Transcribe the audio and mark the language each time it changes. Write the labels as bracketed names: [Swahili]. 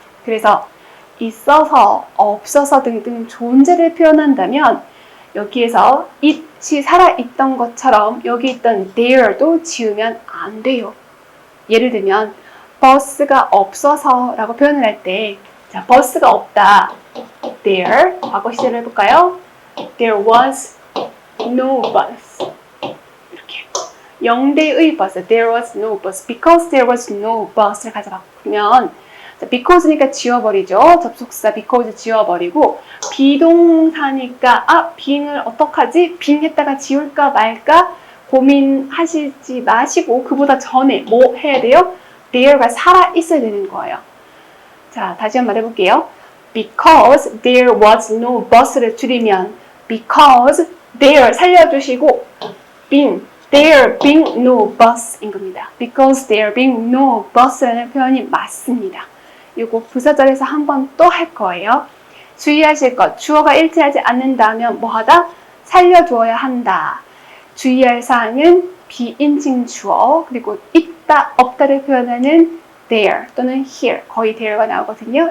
[Korean] 그래서 있어서, 없어서 등등 존재를 표현한다면 여기에서 it이 살아있던 것처럼 여기 있던 there도 지우면 안 돼요. 예를 들면 버스가 없어서 라고 표현을 할 때 자, 버스가 없다. there 과거 시제를 해볼까요? [English] There was no bus. 이렇게 0대의 버스 There was no bus. Because there was no bus 를 가져가면 because니까 지워버리죠. [Korean] 접속사 because 지워버리고 비동사니까 being을 어떡하지? being 했다가 지울까 말까 고민하시지 마시고 그보다 전에 뭐 해야 돼요? there가 살아있어야 되는 거예요. 자, 다시 한번 해볼게요. [English] Because there was no bus [Korean] 를 줄이면 because there 살려주시고 [English] there being no bus [Korean] 인 겁니다. [English] Because there being no bus라는 [Korean] 표현이 맞습니다. 이거 부사절에서 한 번 또 할 거예요. 주의하실 것, 주어가 일치하지 않는다면 뭐하다? 살려두어야 한다. 주의할 사항은 비인칭 주어, 그리고 있다, 없다를 표현하는 there 또는 here, 거의 there가 나오거든요.